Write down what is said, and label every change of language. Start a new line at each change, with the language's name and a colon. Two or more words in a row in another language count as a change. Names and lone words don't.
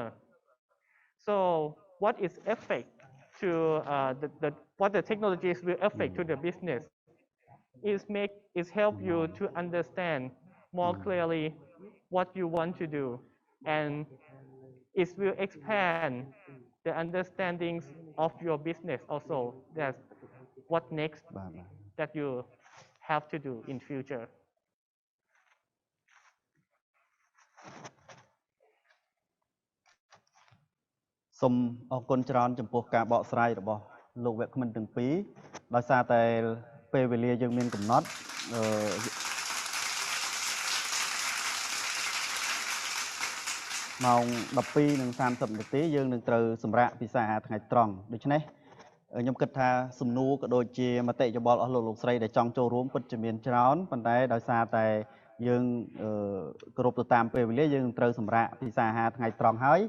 English: So what is effect to what the technologies will affect to the business is help you to understand more clearly what you want to do, and it will expand the understandings of your business also. That's what next that you have to do in future.
Khmer: សូមអរគុណច្រើនចំពោះការបកស្រាយរបស់លោកវគ្គមិនទាំងពីរដោយសារតែពេលវេលាយើងមានកំណត់ ម៉ោង 12:30 នាទីយើងនឹងត្រូវសម្រាកពិសាអាហារថ្ងៃត្រង់ដូច្នេះខ្ញុំគិតថាសំណួរក៏ដូចជាមតិយោបល់របស់លោកស្រីដែលចង់ចូលរួមពិតជាមានច្រើនប៉ុន្តែដោយសារតែយើងគោរពទៅតាមពេលវេលាយើងនឹងត្រូវសម្រាកពិសាអាហារថ្ងៃត្រង់ហើយ